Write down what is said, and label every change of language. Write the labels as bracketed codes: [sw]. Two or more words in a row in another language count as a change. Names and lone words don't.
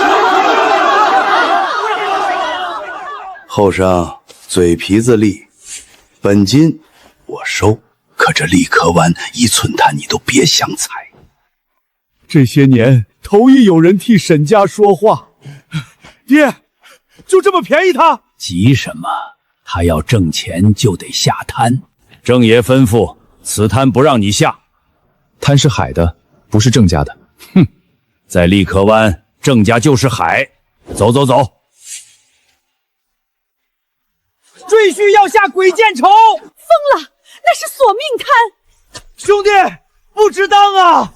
[zh] 後生嘴皮子利，本金我收，可這立殼灣1寸炭你都別想採。這些年頭一有人替沈家說話，爹，就這麼便宜他？急什麼？他要掙錢就得下灘。鄭爺吩咐，此灘不讓你下。灘是海的，不是鄭家的。哼，在立殼灣，鄭家就是海。走走走。赘婿要下鬼見愁。瘋了，那是索命灘。兄弟，不值當啊！